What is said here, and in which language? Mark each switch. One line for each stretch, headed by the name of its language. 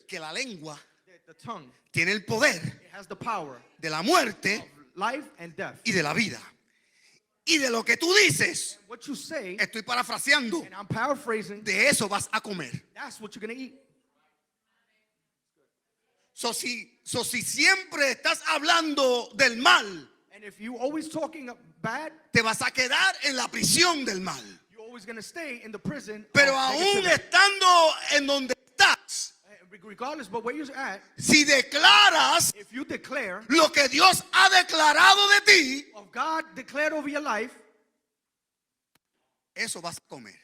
Spanish: que la lengua
English: that the tongue,
Spanish: tiene el poder
English: it has the power
Spanish: de la muerte
English: of life and death.
Spanish: y de la vida. Y de lo que tú dices,
English: What you say,
Spanish: estoy parafraseando,
English: and I'm paraphrasing,
Spanish: de eso vas a comer.
English: that's what you're going to eat.
Spanish: So si siempre estás hablando del mal,
English: And if you always talking bad,
Spanish: te vas a quedar en la prisión del mal.
English: you're always going to stay in the prison.
Spanish: Pero
English: of
Spanish: aún
English: negativity.
Spanish: estando en donde estás,
English: Regardless, but where you're at,
Spanish: si declaras
English: if you declare
Spanish: lo que Dios ha declarado de ti,
English: of God declared over your life,
Spanish: eso vas a comer.